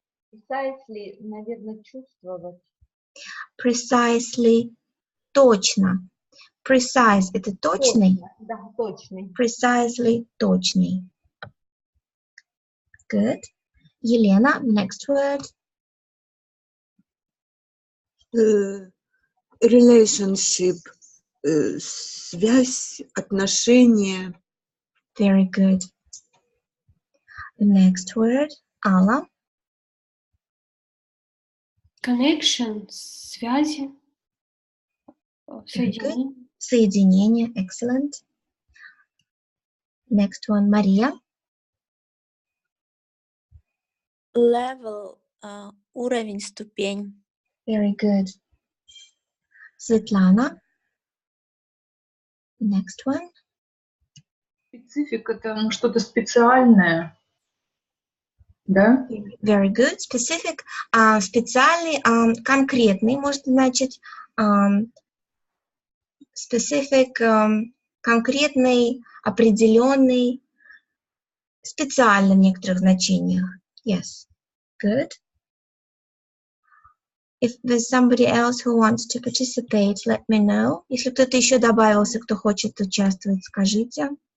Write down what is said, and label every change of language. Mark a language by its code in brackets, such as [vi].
[ru] Precisely, наверное, чувствовать. [en] Precisely. Точно. [ru] Precise – это точный. Точно, да, точный. [en] Precisely – точный. Good. Елена, next word. [ru] Relationship, связь, отношения. [en] Very good. The next word, Алла. [ru] Connection, связи, соединение. [en] Соединение, excellent. Next one, Мария. [ru] Level, уровень, ступень. [en] Very good. Светлана. Next one. [ru] Специфик – это что-то специальное, да? [en] Very good. [ru] Specific, специальный, конкретный, может значить specific, конкретный, определенный, специально в некоторых значениях. [en] Yes. Good. If there's somebody else who wants to participate, let me know. [ru] Если кто-то еще добавился, кто хочет участвовать, скажите.